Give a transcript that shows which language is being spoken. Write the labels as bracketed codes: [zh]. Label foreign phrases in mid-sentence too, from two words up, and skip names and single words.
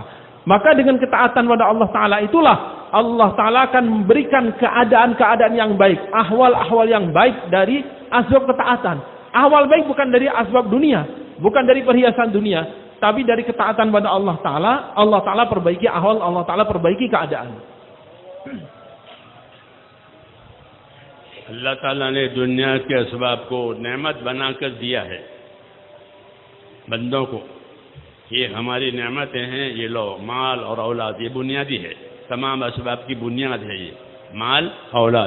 [id] Maka dengan ketaatan pada Allah Ta'ala itulah Allah Ta'ala akan memberikan keadaan-keadaan yang baik, ahwal-ahwal yang baik dari asbab ketaatan. Ahwal baik bukan dari asbab dunia, bukan dari perhiasan dunia, tapi dari ketaatan pada Allah Ta'ala. Allah Ta'ala perbaiki ahwal, Allah Ta'ala perbaiki keadaan. [hi] अल्लाह ताला ने दुनिया के असबाब को नेमत बनाकर दिया है बंदों को. ये हमारी नेमतें हैं, ये लो माल और औलाद, ये बुनियादी है, तमाम असबाब की बुनियाद है ये माल औलाद.